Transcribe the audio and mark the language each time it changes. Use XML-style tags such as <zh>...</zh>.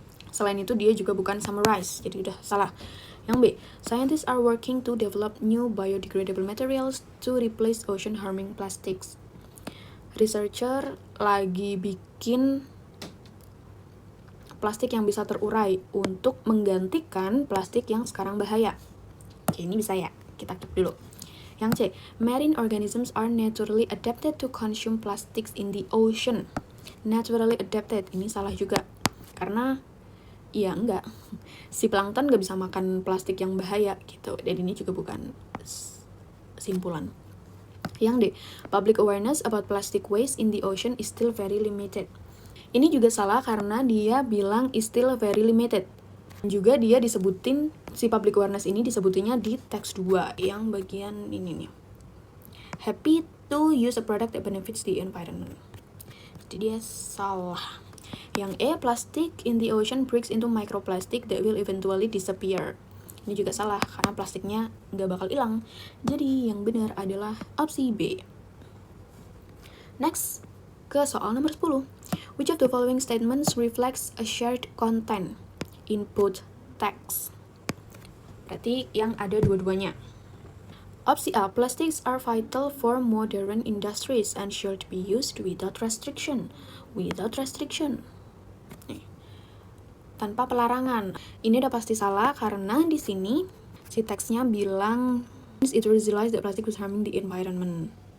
<id>Selain itu dia juga bukan summarize, jadi udah salah. Yang B,</id> <en>scientists are working to develop new biodegradable materials to replace ocean harming plastics.</en> <id>Researcher lagi bikin plastik yang bisa terurai untuk menggantikan plastik yang sekarang bahaya. Oke, ini bisa ya, kita keep dulu. Yang C,</id> <en>marine organisms are naturally adapted to consume plastics in the ocean. Naturally adapted,</en> <id>ini salah juga. Karena, ya enggak, si plankton gak bisa makan plastik yang bahaya gitu. Dan ini juga bukan simpulan. Yang D,</id> <en>public awareness about plastic waste in the ocean is still very limited.</en> <id>Ini juga salah karena dia bilang</id> <en>is still very limited.</en> <id>Juga dia disebutin, si public awareness ini disebutinnya di teks 2 yang bagian ini nih.</id> <en>Happy to use a product that benefits the environment.</en> <id>Jadi dia salah. Yang E,</id> <en>plastic in the ocean breaks into microplastic that will eventually disappear.</en> <id>Ini juga salah karena plastiknya nggak bakal hilang. Jadi yang benar adalah opsi B. Next, ke soal nomor 10.</id> <en>Which of the following statements reflects a shared content in both text?</en> <id>Berarti yang ada dua-duanya. Opsi A,</id> <en>plastics are vital for modern industries and should be used without restriction. Without restriction.</en> <id>Tanpa pelarangan. Ini udah pasti salah karena di sini si teksnya bilang</id> <en>it realized that plastic was harming the environment.</en>